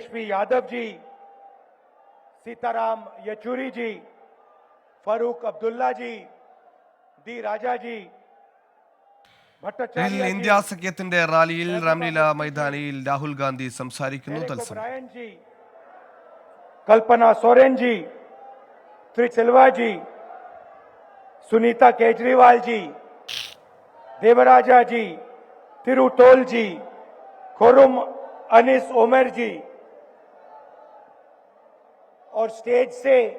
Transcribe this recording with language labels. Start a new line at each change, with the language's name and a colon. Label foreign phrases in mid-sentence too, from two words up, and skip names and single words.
Hindi: तेजस्वी यादव जी, सीताराम येचुरी जी, फारूक अब्दुल्ला जी, डी राजा जी, भट्टाचार्य जी,
Malayalam: ഇന്ത്യ സഖ്യത്തിന്റെ റാലിയിൽ രാംലീല മൈതാനിയിൽ രാഹുൽ ഗാന്ധി സംസാരിക്കുന്നു. തത്സമയം
Hindi: ओब्रायन जी, कल्पना सोरेन जी, श्री सिल्वा जी, सुनीता केजरीवाल जी, देवराजा जी, तिरुतोल जी, खुरुम अनिस ओमर जी, और स्टेज से